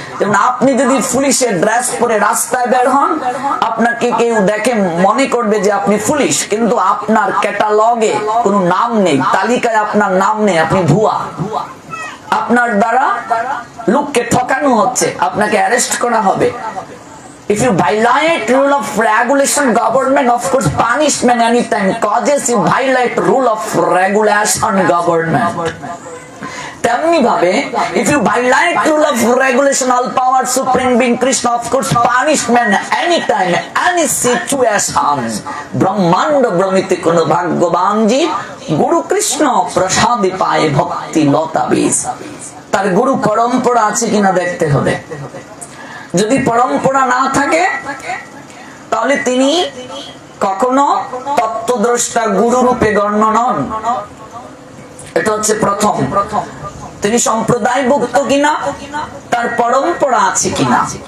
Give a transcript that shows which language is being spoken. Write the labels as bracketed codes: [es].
[bn] যেমন আপনি যদি পুলিশের ড্রেস পরে রাস্তায় বের হন, আপনাকে কেউ দেখে মনে করবে যে আপনি পুলিশ, কিন্তু আপনার ক্যাটালগে কোনো নাম নেই, তালিকায় আপনার নাম নেই, আপনি ভুয়া। আপনার দ্বারা লোককে ঠকানো হচ্ছে, আপনাকে অ্যারেস্ট করা হবে। [en] If you violate rule of regulation government, of course punishment anytime. Causes you violate rule of regulation government. তেমনি ভাবে if you violate rule of regulation all power supreme being Krishna of course punishment anytime any situation ব্রহ্মাণ্ড ব্রমিতে কোন ভাগ্যবান জীব গুরু কৃষ্ণ প্রসাদে পায় ভক্তি লতা বীজ। [bn] তার গুরু পরম্পরা আছে কিনা দেখতে হবে। যদি পরম্পরা না থাকে তাহলে তিনি কখনো তত্ত্বদ্রষ্টা গুরু রূপে গণ্য নন। এটা হচ্ছে প্রথম। তিনি সম্প্রদায়ভুক্ত কিনা, তার পরম্পরা আছে কিনা।